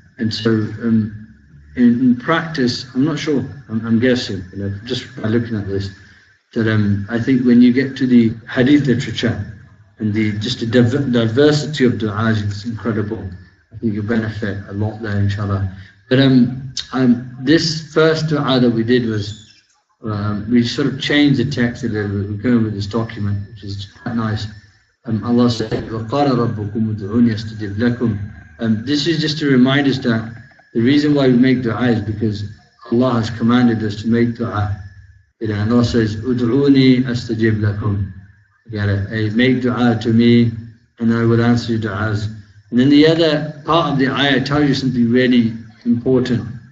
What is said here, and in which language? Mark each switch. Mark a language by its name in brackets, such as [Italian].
[English] And so in practice, I'm not sure, I'm guessing, just by looking at this, that I think when you get to the hadith literature and the diversity of du'as is incredible. I think you'll benefit a lot there, inshallah. But this first du'a that we did was, we sort of changed the text a little bit. We're going with this document, which is quite nice. [Arabic] Allah said, وَقَالَ رَبُّكُمُ ادْعُونِي أَسْتَجِبْ لَكُمْ. [English] This is just to remind us that the reason why we make du'a is because Allah has commanded us to make du'a. And Allah says, [Arabic] ادْعُونِي أَسْتَجِبْ لَكُمْ. [English] Hey, make du'a to me, and I will answer your du'as. And then the other part of the ayah tells you something really important.